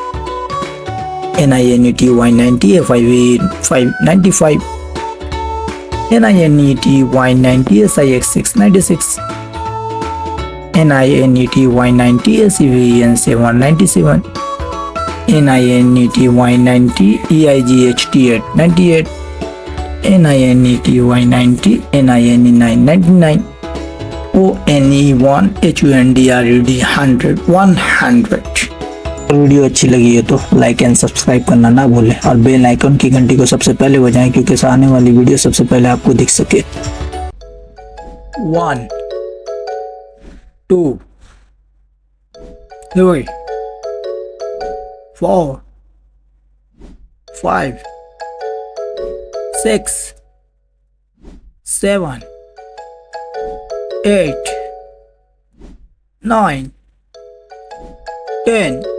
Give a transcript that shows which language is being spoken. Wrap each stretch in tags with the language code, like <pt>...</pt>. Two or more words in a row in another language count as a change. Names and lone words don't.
<en>NINETY 90, FIVE 95, NINETY 90, SIX 96, NINETY 90, SEVN 97, NINETY 90, EIGHT 98, NINETY 90, NINE 99, ONE1 HUNDRED 100।</en> <hi>वीडियो अच्छी लगी है तो</hi> <en>like and subscribe</en> <hi>करना ना भूलें और</hi> <en>bell icon</en> <hi>की घंटी को सबसे पहले बजाएं क्योंकि आने वाली वीडियो सबसे पहले आपको दिख सके।</hi> <en>1 2 3 4 5 6 7 8 9 10।</en>